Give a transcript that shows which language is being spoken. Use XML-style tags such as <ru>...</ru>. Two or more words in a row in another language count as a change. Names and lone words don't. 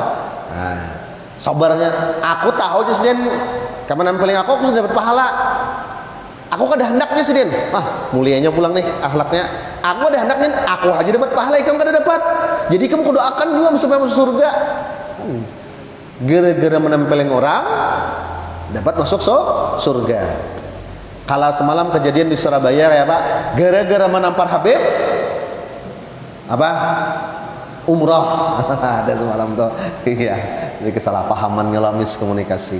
<bjn>Nah, sabarnya aku tahu aja sidin kapan nempeleng aku sudah dapat pahala. Aku kada hendaknya sidin. Mulianya pulang nih akhlaknya. Aku kada hendaknya, aku aja dapat pahala, ikam kada dapat. Jadi kamu kudoakan juga supaya masuk surga.</bjn> <id>Gara-gara menempeleng orang dapat masuk surga. Kalau semalam kejadian di Surabaya ya Pak, gara-gara menampar Habib apa? Umroh. Ada semalam tuh. Iya, ini kesalahpahaman ngelamis komunikasi.</id>